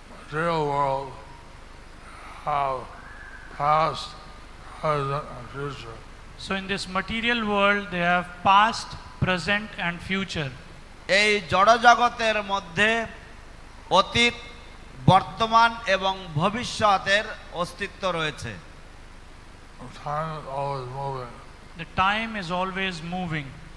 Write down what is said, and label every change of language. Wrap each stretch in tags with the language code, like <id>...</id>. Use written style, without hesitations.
<en>Material world have past, present, and future. So in this material world, they have past, present, and future.</en> <bn>এই জড় জগতের মধ্যে অতীত, বর্তমান এবং ভবিষ্যতের অস্তিত্ব রয়েছে।</bn> <en>Time is always moving. The time is always moving.</en>